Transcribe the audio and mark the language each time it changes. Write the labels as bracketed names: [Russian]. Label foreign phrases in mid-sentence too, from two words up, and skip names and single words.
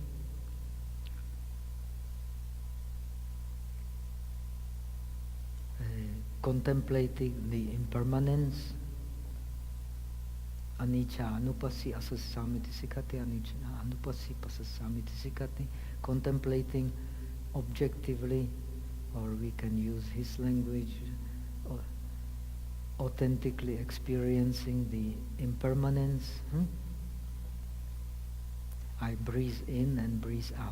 [English] Contemplating the impermanence. [Pali] Anicca anupassi asasamiti sikati, anicca anupassi pasasamiti sikati. [English] Contemplating objectively, or we can use his language, authentically experiencing the impermanence. I breathe in and breathe out.